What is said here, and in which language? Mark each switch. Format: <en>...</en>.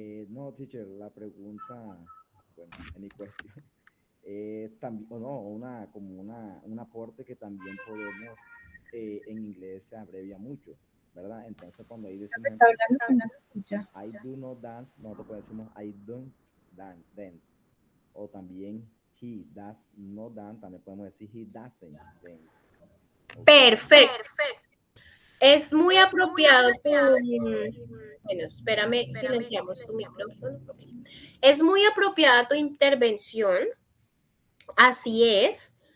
<es>No, teacher, la pregunta, bueno,</es> <en>any question,</en> <es>también, o no, un aporte que también podemos, en inglés se abrevia mucho, ¿verdad? Entonces cuando ahí decimos, Está hablando pero no se escucha.</es> <en>I do not dance,</en> <es>nosotros decimos</es> <en>I don't dance.</en> <es>O también</es> <en>he does not dance,</en> <es>también podemos decir</es> <en>he doesn't dance. Okay.</en> <es>Perfecto. Es muy apropiado tu... Bueno, espérame, silenciamos tu micrófono. Okay. Es muy apropiada tu intervención. Así es.</es>